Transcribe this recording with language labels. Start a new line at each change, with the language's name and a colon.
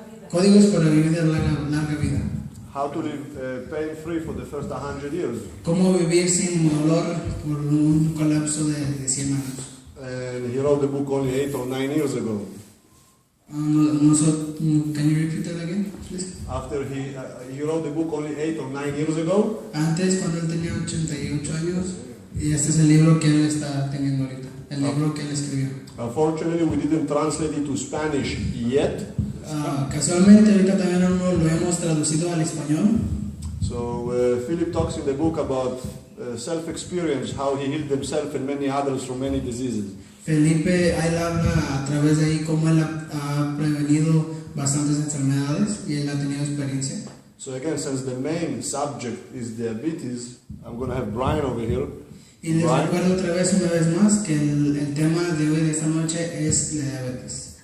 Spanish: Códigos para vivir de larga vida.
English: How to live pain-free for the first 100 years.
Spanish: Cómo vivir sin dolor por un colapso de 100 años.
English: And he wrote the book only 8 or 9 years ago. Can you repeat that again, please? After he wrote the book only 8 or 9 years ago.
Spanish: Antes, cuando él tenía 88 años, y este es el libro que él está teniendo ahorita, el libro que él escribió.
English: Unfortunately, we didn't translate it to Spanish yet.
Spanish: Casualmente, ahorita también no lo hemos traducido al español.
English: So Philip talks in the book about self-experience, how he healed himself and many others from many diseases.
Spanish: Felipe, él habla a través de ahí cómo él ha prevenido bastantes enfermedades y él ha tenido experiencia.
English: So again, since the main subject is diabetes, I'm going to have Brian over here.
Spanish: Y les recuerdo otra vez, una vez más, que el tema de hoy, de esta noche, es la diabetes.